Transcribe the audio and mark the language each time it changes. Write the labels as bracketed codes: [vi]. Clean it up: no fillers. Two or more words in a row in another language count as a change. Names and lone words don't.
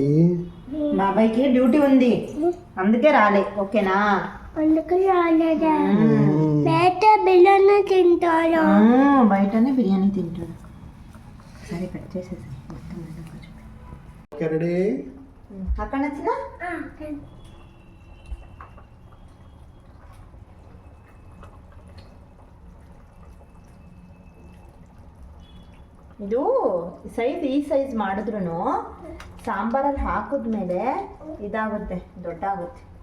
[te] బాబాయ్కి డ్యూటీ ఉంది అందుకే రాలే. ఓకేనా? అందుకు రాలేదా? బయట బిర్యానీ తింటాడు. బయటనే బిర్యానీ తింటాడు. సరే కట్ చేసేసి రెడీ. అక్కడ నచ్చిన [kn] ಇದು ಈ ಸೈಜ್ ಮಾಡಿದ್ರು ಸಾಂಬಾರಲ್ಲಿ ಹಾಕಿದ್ಮೇಲೆ ಇದಾಗುತ್ತೆ, ದೊಡ್ಡ ಆಗುತ್ತೆ.